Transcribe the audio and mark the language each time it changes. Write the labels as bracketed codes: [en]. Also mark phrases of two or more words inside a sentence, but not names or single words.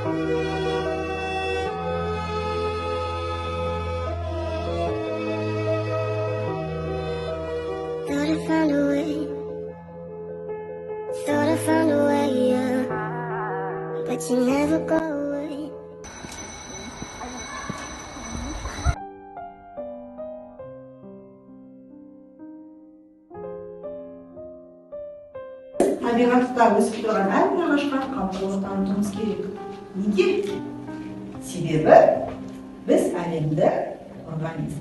[en] Thought I found a way, yeah, but you never go away. [kk] Табиғатта өсіп тұрған әрбір ағашқа қамқорлық танытуымыз керек. Неге? Себебі біз әлемді организм.